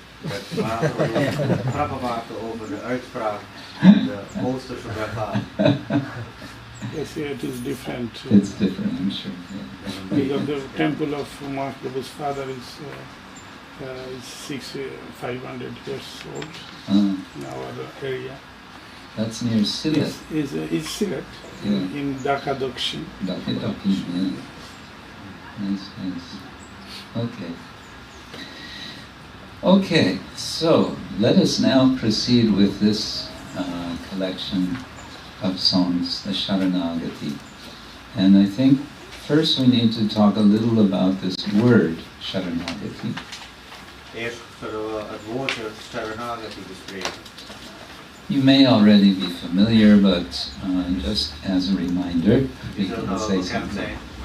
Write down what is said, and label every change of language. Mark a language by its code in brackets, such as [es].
[nl] Grappen maken over de uitspraak van de Oosterse Bengalen. [en] Yes, yeah, it is different. It's different, I'm sure. Yeah. Because the temple of Mahaprabhu's father is 500 years old in our area. That's near Silet. It's Silet, Yeah. in Dhaka Dakshin. Dakshin, yeah. Nice, nice. Okay. Okay, so let us now proceed with this collection of songs, the Saranagati. And I think first we need to talk a little about this word, Saranagati. [nl] Eerst zullen we het woordje Saranagati bespreken. [en] You may already be familiar, but just as a reminder, we can say something.